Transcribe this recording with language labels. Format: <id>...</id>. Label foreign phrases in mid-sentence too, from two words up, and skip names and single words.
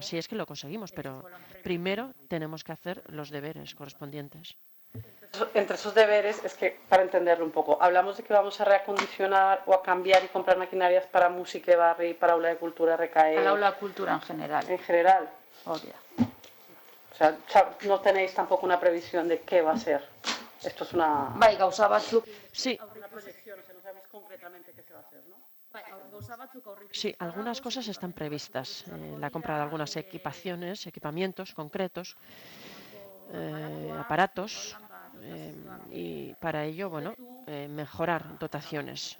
<es>Si es que lo conseguimos, pero primero tenemos que hacer los deberes correspondientes. Entre esos deberes, es que, para entenderlo un poco, hablamos de que vamos a reacondicionar o a cambiar y comprar maquinarias para música de barri, para aula de cultura, RKE. Para aula de cultura en general. En general.</es> <eu>Hori da.</eu> <es>O sea, no tenéis tampoco una previsión de qué va a ser. Esto es una...</es> <eu>Bai, gauza batzuk.</eu> <es>Sí. Una proyección, o sea, no sabéis concretamente qué se va a hacer, ¿no? Sí, algunas cosas están previstas. La compra de algunas equipamientos concretos, aparatos, y para ello, bueno, mejorar dotaciones.</es>